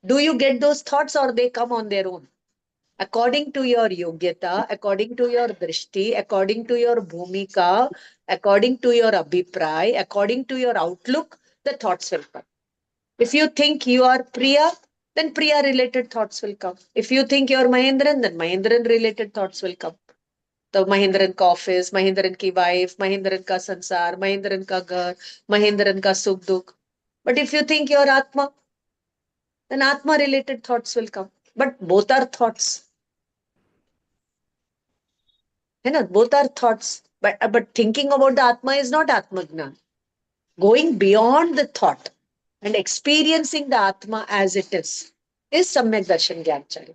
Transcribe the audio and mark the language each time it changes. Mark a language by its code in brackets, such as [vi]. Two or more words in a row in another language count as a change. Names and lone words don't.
[en] Do you get those thoughts or they come on their own? According to your yogyata, according to your drishti, according to your bhumika, according to your abhipray, according to your outlook, the thoughts will come. If you think you are Priya, then Priya related thoughts will come. If you think you are Mahendran, then Mahendran related thoughts will come. [hi] द महेंद्रन का ऑफिस, महेंद्रन की वाइफ, महेंद्रन का संसार, महेंद्रन का घर, महेंद्रन का सुख दुख. [en] But if you think you are Atma, then Atma related thoughts will come. But both are thoughts. Both are thoughts. But thinking about the Atma is not [hi] आत्म ज्ञान. [en] Going beyond the thought and experiencing the Atma as it is [hi] सम्यक दर्शन ज्ञानचारी.